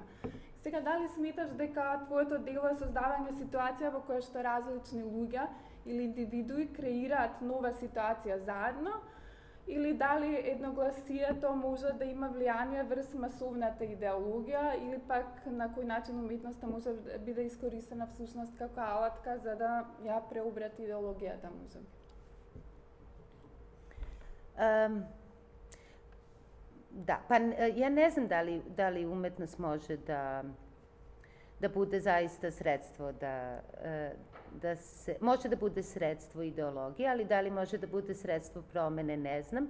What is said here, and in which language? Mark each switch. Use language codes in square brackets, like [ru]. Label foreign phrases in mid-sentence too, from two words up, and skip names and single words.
[mk] Сега, дали сметаш дека твоето дело е создавање ситуација во која што различни луѓе или индивидуи креираат нова ситуација заедно, или дали едногласието може да има влијание врз масовната идеологија, или пак на кој начин уметноста може да биде искористена всушност како алатка за да ја преобрати идеологијата може? [sr] Da, pa ja ne znam da li umetnost može da bude zaista sredstvo može da bude sredstvo ideologije, ali da li može da bude sredstvo promene, ne znam.